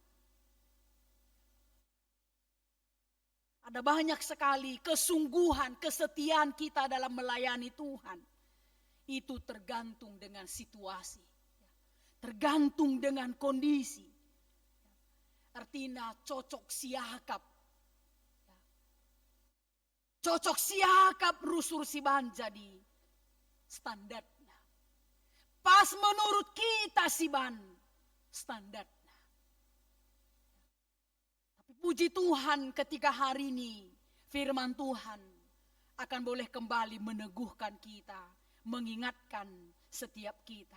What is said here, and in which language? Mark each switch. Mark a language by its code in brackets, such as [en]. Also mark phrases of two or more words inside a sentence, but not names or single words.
[id] Ada banyak sekali kesungguhan, kesetiaan kita dalam melayani Tuhan. Itu tergantung dengan situasi. Tergantung dengan kondisi. [btx] Artinya cocok siakap. Cocok siakap rusur si ban jadi standarnya. [id] Pas menurut kita [btx] si ban [id] standarnya. Tapi puji Tuhan ketika hari ini firman Tuhan akan boleh kembali meneguhkan kita, mengingatkan setiap kita.